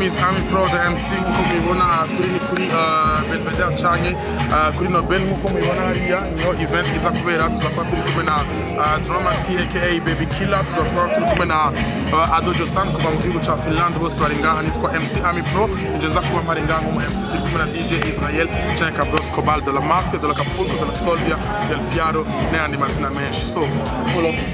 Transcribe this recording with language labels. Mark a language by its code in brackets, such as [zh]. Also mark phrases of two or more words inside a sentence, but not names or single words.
[rn] Ami Pro the MC nkuko mubibona turi ni kuri Belvedere canke kuri Nobel nkuko mubibona hariya niyo event iza kubera tuzakuba turi kumwe na Drama T aka Baby Killer tuzakuba turi kumwe na JOSAN kuva mu gihugu ca Finland bose bari ngaha nitwa MC Ami Pro nje nza kuba mpari ngaha mu MC turi kumwe na DJ Israel canke Cabros Cobal de la Mafia de la Capulco de la Solvia del Piaro n'ayandi mazina menshi [en] so follow